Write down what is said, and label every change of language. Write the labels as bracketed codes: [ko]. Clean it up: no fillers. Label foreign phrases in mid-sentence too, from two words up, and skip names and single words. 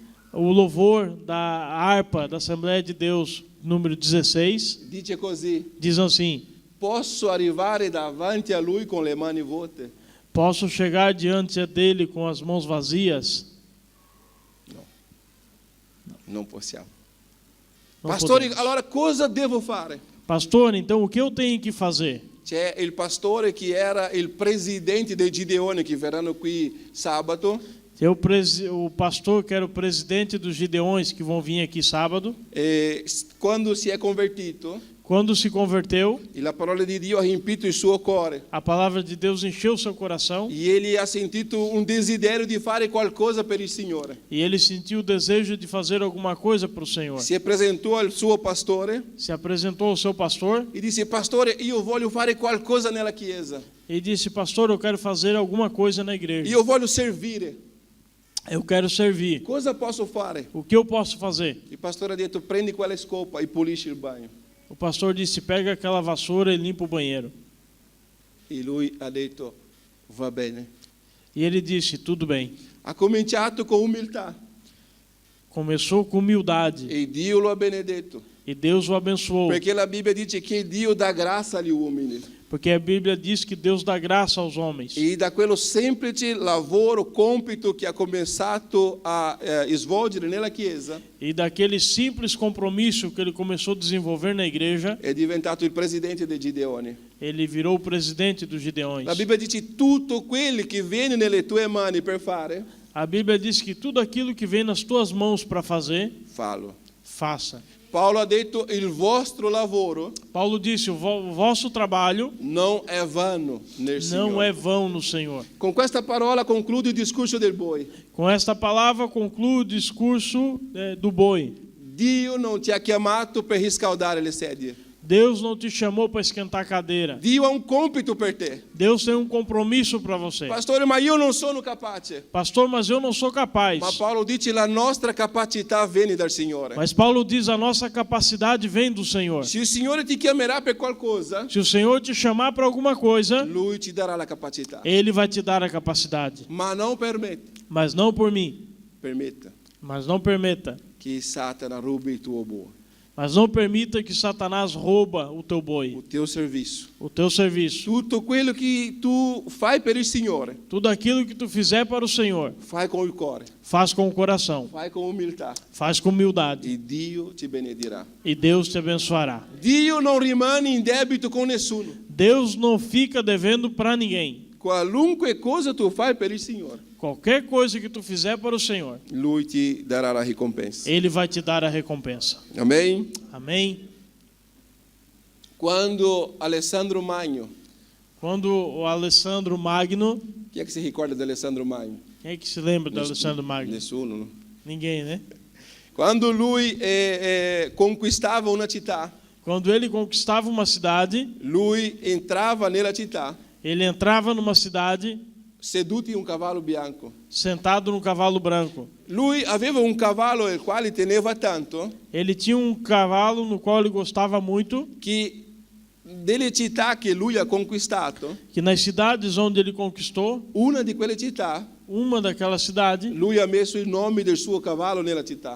[pt] O louvor da harpa da Assembleia de Deus, número 16, [it] dice così: [pt] diz assim: [it] posso arrivare davanti a Lui con le mani vuote? [pt] posso chegar diante dele com as mãos vazias? [it] Non possiamo. [pt] Não [it] Pastore, [pt] podemos. [it] allora cosa devo fare? [pt] Pastor, então o que eu tenho que fazer? [it] C'è il pastore che era il presidente dei Gideoni che verranno qui sabato. [pt] O pastor que era o presidente dos Gideões que vão vir aqui sábado, [it] E quando si è convertito, [pt] quando se converteu, [it] e la parola di Dio ha riempito il suo cuore. [pt] a palavra de Deus encheu seu coração [it] E ele ha sentito un desiderio di fare qualcosa per il Signore. [pt] e ele sentiu o desejo de fazer alguma coisa para o Senhor. [it] Si presentò al suo pastore [pt] Se apresentou ao seu pastor [it] e disse: [pt] Pastore, io voglio fare qualcosa nella chiesa. [it] e disse: pastor, eu quero fazer alguma coisa na igreja. [pt] Io voglio servire. [it] Eu quero servir. [pt] Cosa posso fare? [it] O que eu posso fazer? [pt] Il pastore ha detto: prendi quella scopa e pulisci il bagno. [it] O pastor disse: pega aquela vassoura e limpa o banheiro. [pt] E lui ha detto: va bene. [it] E ele disse: tudo bem. [pt] Ha cominciato con umiltà [it] Começou com humildade [pt] e Dio lo ha benedetto. [it] e Deus o abençoou. [pt] Perché la Bibbia dice che Dio dà grazia agli uomini. [it] Porque a Bíblia diz que Deus dá graça aos homens. [pt] E da quello semplice lavoro, compito che ha cominciato a svolgere nella Chiesa, [it] E daquele simples compromisso que ele começou a desenvolver na igreja, [pt] è diventato il presidente dei Gideoni. [it] ele virou o presidente dos Gideões. [pt] La Bibbia dice: tutto quello che viene nelle tue mani per fare, [it] A Bíblia diz que tudo aquilo que vem nas tuas mãos para fazer, [pt] fallo. [it] faça. [pt] Paolo ha detto: il vostro lavoro [it] Paulo disse: o vosso trabalho [pt] non è vano nel [it] não [pt] Signore. [it] é vão no Senhor. [pt] Con questa parola concludo il discorso del boi. [it] Com esta palavra concluo o discurso do boi. [pt] Dio non ti ha chiamato per riscaldare le sedie. [it] Deus não te chamou para esquentar a cadeira. [pt] Dio ha un compito per te. [it] Deus tem um compromisso para você. [pt] Pastore, ma io non sono capace. [it] Pastor, mas eu não sou capaz. [pt] Ma Paolo dice: la nostra capacità viene dal Signore. [it] Mas Paulo diz: a nossa capacidade vem do Senhor. [pt] Se il Signore ti chiamerà per qualcosa, [it] Se o Senhor te chamar para alguma coisa, [pt] Lui ti darà la capacità. [it] Ele vai te dar a capacidade. [pt] Ma non permetta [it] Mas não por mim. [pt] permetta [it] Mas não permita [pt] che Satana rubi il tuo boi. [it] Mas não permita que Satanás rouba o teu [pt] o [it] boi, [pt] teu serviço. [it] o teu serviço. [pt] Tutto quello che tu fai per il Signore, [it] Tudo aquilo que tu fizer para o Senhor, [pt] fai con il cuore, [it] faz com o coração, [pt] fai con umiltà [it] faz com humildade, [pt] e Dio ti benedirà. [it] e Deus te abençoará. [pt] Dio non rimane in debito con nessuno. [it] Deus não fica devendo para ninguém. [pt] Qualunque cosa tu fai per il Signore, [it] Qualquer coisa que tu fizer para o Senhor, [pt] Lui ti darà la ricompensa. [it] Ele vai te dar a recompensa. [pt] Amém? [it] Amém? [pt] Quando Alessandro Magno, [it] Quando o Alessandro Magno, [pt] chi è che si ricorda di Alessandro Magno? [it] quem é que se lembra do Alessandro Magno? [pt] Nessuno, [it] no? [pt] Ninguém, né? [it] Quando lui conquistava una città, [pt] Quando ele conquistava uma cidade, [it] lui entrava nella città [pt] ele entrava numa cidade [it] seduto in un cavallo bianco. [pt] sentado num cavalo branco. [it] Lui aveva un cavallo il quale teneva tanto [pt] Ele tinha um cavalo no qual ele gostava muito, [it] che delle città che lui ha conquistato, [pt] que nas cidades onde ele conquistou, [it] una di quelle città, [pt] uma daquelas cidades, [it] lui ha messo il nome del suo cavallo nella città.